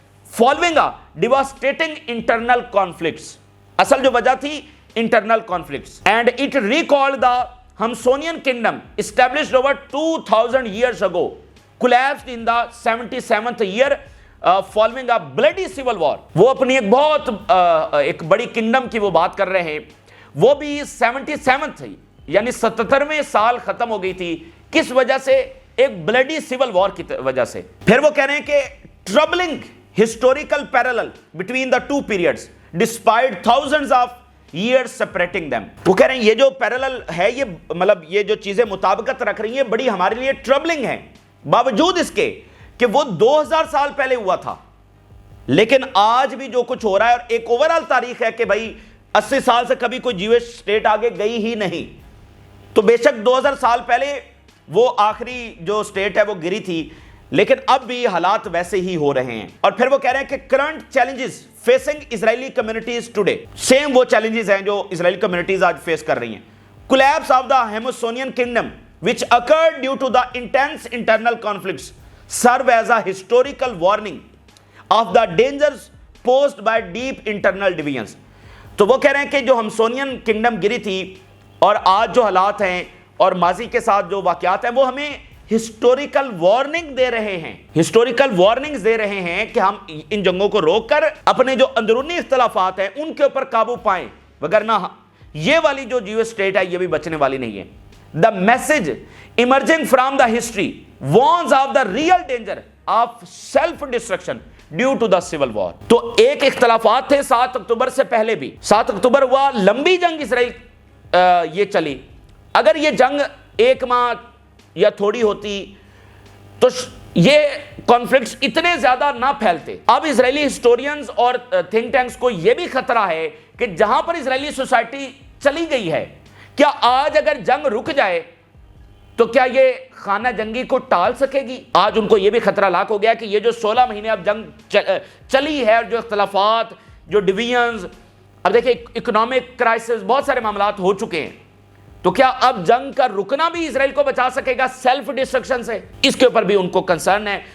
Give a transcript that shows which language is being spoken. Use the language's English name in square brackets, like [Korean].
[English] following devastating internal conflicts, [Urdu] اصل جو وجہ تھی [English] Internal conflicts, and it recalled the Hasmonean kingdom established over 2000 years ago collapsed in the 77th year following a bloody civil war. [Urdu] وہ اپنی ایک بہت ایک بڑی کنگڈم کی وہ بات کر رہے ہیں، وہ بھی 77th یعنی 77ویں سال ختم ہو گئی تھی. کس وجہ سے؟ ایک بلڈی سیول وار کی وجہ سے. پھر وہ کہہ رہے ہیں کہ [English] troubling historical parallel between the two periods despite thousands of years separating them. [Urdu] وہ کہہ رہے ہیں یہ جو پیرالل ہے، یہ مطلب یہ جو چیزیں مطابقت رکھ رہی ہیں بڑی ہمارے لیے ٹربلنگ ہیں، باوجود اس کے کہ وہ 2000 سال پہلے ہوا تھا. لیکن آج بھی جو کچھ ہو رہا ہے، اور ایک اوورال تاریخ ہے کہ بھائی 80 سال سے کبھی کوئی جیوش سٹیٹ آگے گئی ہی نہیں. تو بے شک 2000 سال پہلے وہ آخری جو سٹیٹ ہے وہ گری تھی، لیکن اب بھی حالات ویسے ہی ہو رہے ہیں. اور پھر وہ کہہ رہے ہیں کہ [English] current challenges facing Israeli communities today, [Urdu] سیم وہ چیلنجز ہیں جو اسرائیلی کمیونٹیز آج فیس کر رہی ہیں. [English] Collapse of the Hasmonean kingdom which occurred due to the intense internal conflicts serve as a historical warning of the dangers posed by deep internal divisions. [Urdu] تو وہ کہہ رہے ہیں کہ جو ہمسونین کنگڈم گری تھی اور آج جو حالات ہیں اور ماضی کے ساتھ جو واقعات ہیں، وہ ہمیں ہسٹوریکل وارننگ دے رہے ہیں، ہسٹوریکل وارننگز دے رہے ہیں کہ ہم ان جنگوں کو روک کر اپنے جو اندرونی اختلافات ہیں ان کے اوپر قابو پائیں، وگرنہ یہ والی جو جیو اسٹیٹ ہے یہ بھی بچنے والی نہیں ہے. [English] The message emerging from the history warns of the real danger of self-destruction due to the civil war. [Urdu] تو ایک اختلافات تھے 7 اکتوبر سے پہلے بھی. 7 اکتوبر ہوا، لمبی جنگ اسرائیل یہ چلی. اگر یہ جنگ 1 ماہ یا تھوڑی ہوتی تو یہ کانفلکٹس اتنے زیادہ نہ پھیلتے. اب اسرائیلی ہسٹورینز اور تھنک ٹینکس کو یہ بھی خطرہ ہے کہ جہاں پر اسرائیلی سوسائٹی چلی گئی ہے، کیا آج اگر جنگ رک جائے تو کیا یہ خانہ جنگی کو ٹال سکے گی؟ آج ان کو یہ بھی خطرہ لاحق ہو گیا کہ یہ جو 16 مہینے اب جنگ چلی ہے اور جو اختلافات، جو ڈویژنز، اب دیکھیں اکنامک کرائسس، بہت سارے معاملات ہو چکے ہیں، تو کیا اب جنگ کا رکنا بھی اسرائیل کو بچا سکے گا سیلف ڈسٹرکشن سے؟ اس کے اوپر بھی ان کو کنسرن ہے.